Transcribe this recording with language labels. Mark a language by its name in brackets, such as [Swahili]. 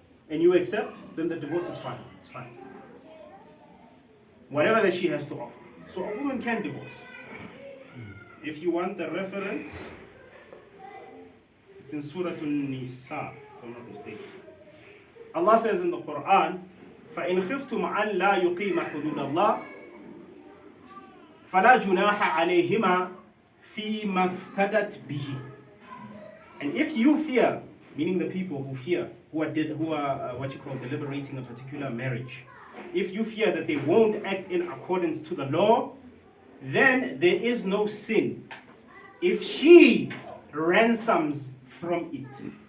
[English] And you accept, then the divorce is fine. It's fine. Whatever that she has to offer. So a woman can divorce. If you want the reference, it's in Surah An-Nisa, if I'm not mistaken. [Arabic] Allah says in the Quran, فَإِنْ خِفْتُمْ عَنْ لَا يُقِيمَ حُدُودَ اللَّهِ فَلَا جُنَاحَ عَلَيْهِمَا فِي مَا افْتَدَتْ بِهِ. [English] And if you fear, meaning the people who fear, who are deliberating a particular marriage, if you fear that they won't act in accordance to the law, then there is no sin if she ransoms from it.